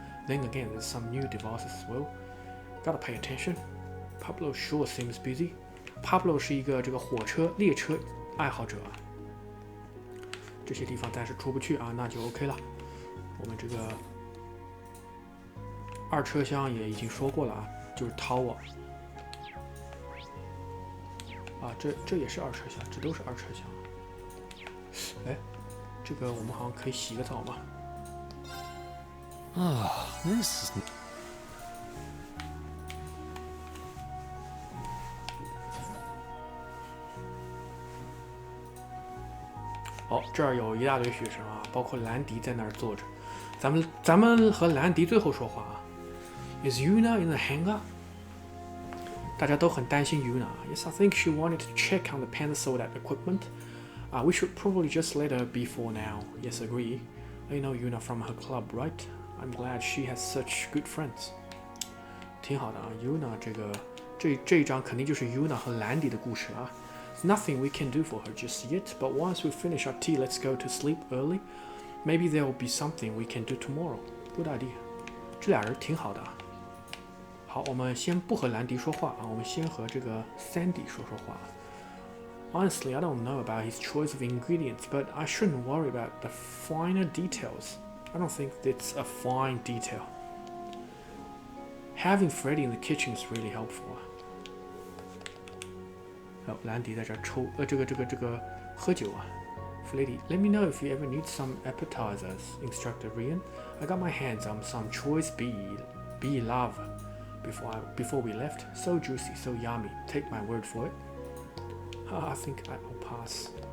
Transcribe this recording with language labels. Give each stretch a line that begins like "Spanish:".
English: Then again, there's some new devices as well. Gotta pay attention. Pablo sure seems busy.
Chinese: Pablo 是一个这个列车爱好者啊。这些地方暂时出不去啊，那就 OK 了。我们这个二车厢也已经说过了啊，就是 Tower。啊，这也是二车厢，这都是二车厢。哎，这个我们好像可以洗个澡嘛。
English: This is...
Chinese: 好，这儿有一大堆学生啊，包括兰迪在那儿坐着。咱们和兰迪最后说话啊。
English: Is Yuna in the hangar?
Chinese: 大家都很担心 Yuna.
English: Yes, I think she wanted to check on the pencil that equipment. We should probably just let her be for now. Yes, agree. I know Yuna from her club, right? I'm glad she has such good friends.
Chinese: 挺好的啊 ，Yuna 这一章肯定就是 Yuna 和兰迪的故事啊。
English: There's nothing we can do for her just yet, but once we finish our tea, let's go to sleep early. Maybe there will be something we can do tomorrow. Good idea.
Chinese: 这俩人挺好的啊。好，我们先不和兰迪说话啊，我们先和这个 Sandy 说话。
English: Honestly, I don't know about his choice of ingredients, but I shouldn't worry about the finer details. I don't think it's a fine detail. Having Freddy in the kitchen is really helpful.
Chinese: 兰迪在这抽这个喝酒啊。
English: Freddy, let me know if you ever need some appetizers, instructed Rian. I got my hands on some choice bee lava before we left. So juicy, so yummy. Take my word for it. I think I will pass.